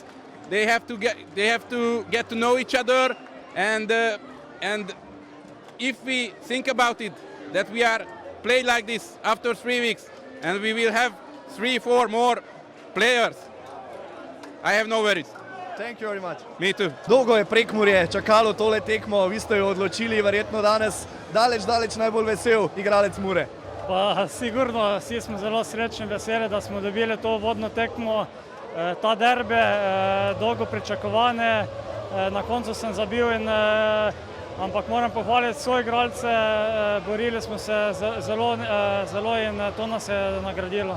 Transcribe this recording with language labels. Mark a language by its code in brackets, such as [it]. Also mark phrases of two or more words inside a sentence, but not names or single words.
[en] They have to get to know each other, and if we think about it, that we are play like this after 3 weeks, and we will have 3-4 more players, I have no worries. Thank you very much. Me too. [sl] Dolgo je Prekmurje čakalo tole tekmo, vi ste jo odločili, verjetno danes daleč najbolj vesel igralec Mure. Pa sigurno, vsi smo zelo srečni in veseli, da smo dobili to vodno tekmo, ta derbe, dolgo pričakovane, na koncu sem zabil ampak moram pohvaliti svoje igralce, borili smo se zelo in to nas je nagradilo.